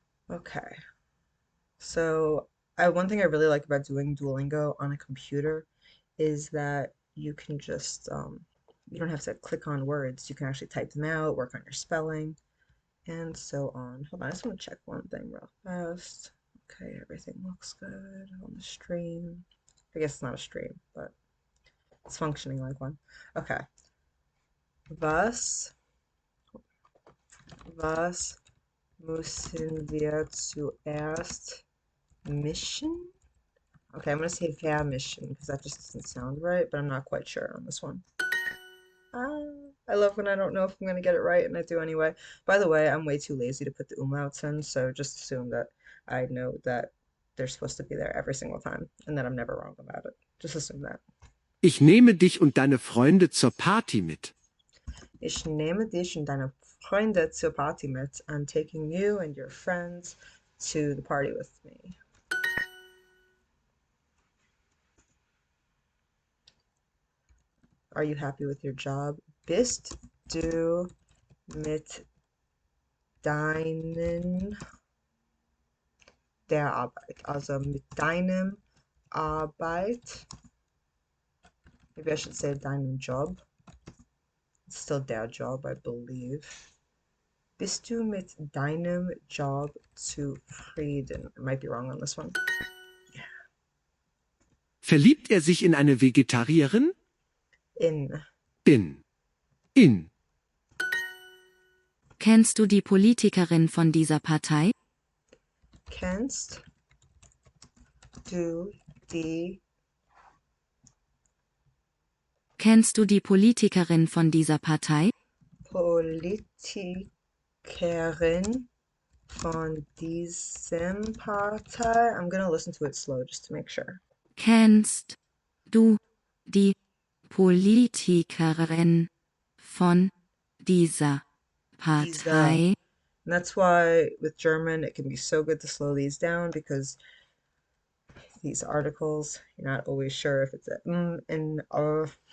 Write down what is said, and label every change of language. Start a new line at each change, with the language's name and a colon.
English: Okay. So, one thing I really like about doing Duolingo on a computer is that you can just you don't have to click on words. You can actually type them out, work on your spelling, and so on. Hold on, I just want to check one thing real fast. Okay, everything looks good on the stream. I guess it's not a stream, but it's functioning like one. Okay.
German: Was, was müssen wir zuerst mischen?
English: Okay, I'm gonna say vermischen because that just doesn't sound right, but I'm not quite sure on this one. I love when I don't know if I'm gonna get it right and I do anyway. By the way, I'm way too lazy to put the umlauts in, so just assume that I know that they're supposed to be there every single time and that I'm never wrong about it. Just assume that.
German: Ich nehme dich und deine Freunde zur Party mit. Ich nehme dich und deine Freunde zur Party mit.
English: I'm taking you and your friends to the party with me. Are you happy with your job?
German: Bist du mit deinen der Arbeit? Also mit deinem Arbeit.
English: Maybe I should say
German: deinem Job.
English: It's still der Job, I believe.
German: Bist du mit deinem Job zufrieden?
English: I might be wrong on this one.
German: Verliebt er sich in eine Vegetarierin? In. Bin. In. Kennst du die Politikerin von dieser Partei? Kennst du die Kennst du die Politikerin von dieser Partei? Politikerin von diesem Partei?
English: I'm gonna listen to it slow just to make sure.
German: Kennst du die Politikerin von dieser Partei?
English: And that's why with German it can be so good to slow these down because these articles, you're not always sure if it's a and r.